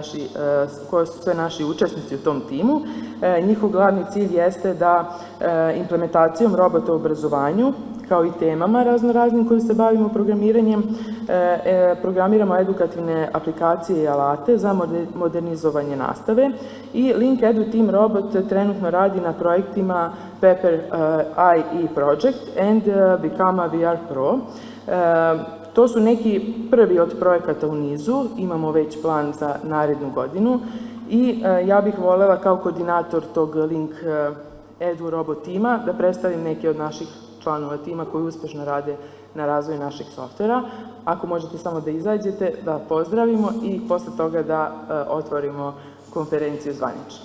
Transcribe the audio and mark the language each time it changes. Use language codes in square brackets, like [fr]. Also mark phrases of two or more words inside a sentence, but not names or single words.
[sr] naši učesnici u tom timu, njihov glavni cilj jeste da implementacijom robota u obrazovanju, kao i temama raznoraznim kojim se bavimo programiranjem, programiramo edukativne aplikacije i alate za modernizovanje nastave i Link Edu Team robot trenutno radi na projektima Pepper IE Project and Become a VR Pro. To su neki prvi od projekata u nizu, imamo već plan za narednu godinu i ja bih voljela kao koordinator tog Link Edu robot tima da predstavim neke od naših članova tima koji uspešno rade na razvoju našeg softvera. Ako možete samo da izađete, da pozdravimo i posle toga da otvorimo konferenciju zvanično.